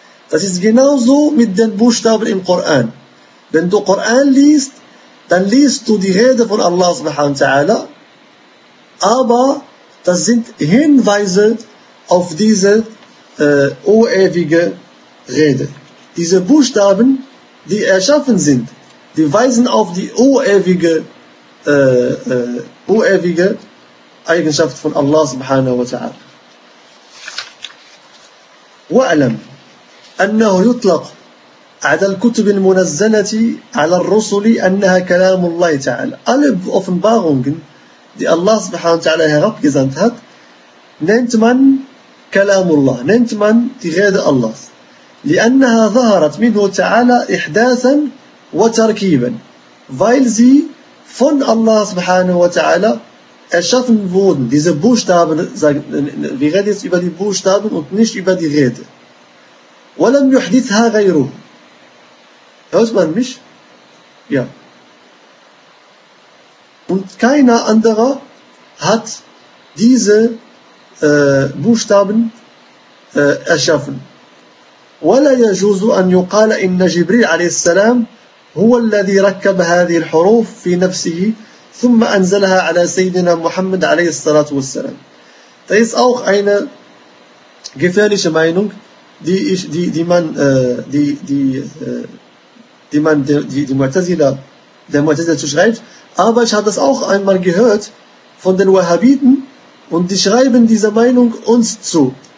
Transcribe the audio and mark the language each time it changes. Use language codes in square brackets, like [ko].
[de] Das ist genauso mit den Buchstaben im Koran. Wenn du Koran liest, dann liest du die Rede von Allah subhanahu wa ta'ala, aber das sind Hinweise auf diese urewige Rede. Diese Buchstaben, die erschaffen sind, die weisen auf die urewige Eigenschaft von Allah subhanahu wa ta'ala. [ar] Wa'alam أنه يطلق على الكتب المنزلة على الرسل أنها كلام الله تعالى. [de] Alle Offenbarungen, die Allah subhanahu wa ta'ala herabgesandt hat, nennt man [ar] كلام الله, [de] nennt man die Rede Allahs. [ar] لأنها ظهرت منه تعالى إحداثا وتركيبا. [de] Weil sie von Allah subhanahu wa ta'ala erschaffen wurden. Diese Buchstaben, wir reden jetzt über die Buchstaben und nicht über die Rede. [ar] ولم يحدثها غيره. [de] Hört man mich? Ja. Und keiner anderer hat diese Buchstaben erschaffen. [ar] ولا يجوز أن يقال إن جبريل عليه السلام هو الذي ركب هذه الحروف في نفسه ثم أنزلها على سيدنا محمد عليه الصلاة والسلام. [de] Das ist auch eine gefährliche Meinung, die man der Mu'tazila zuschreibt. Aber ich habe das auch einmal gehört von den Wahhabiten und die schreiben diese Meinung uns zu.